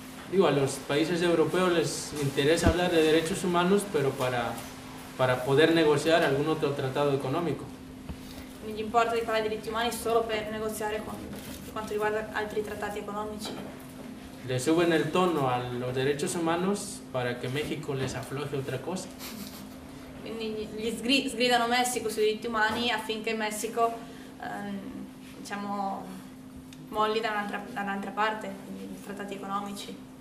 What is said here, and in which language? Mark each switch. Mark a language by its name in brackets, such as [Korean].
[Spanish] Digo, a los países europeos les interesa hablar de derechos humanos, pero para poder negociar algún otro tratado económico. [Italian] Non gli importa di parlare di diritti umani solo per negoziare con quanto riguarda altri trattati economici. [Spanish] Le suben el tono a los derechos humanos para que México les afloje otra cosa. [Italian] Quindi gli sgridano Messico sui diritti umani affinché Messico diciamo molli da un'altra parte, quindi i trattati economici.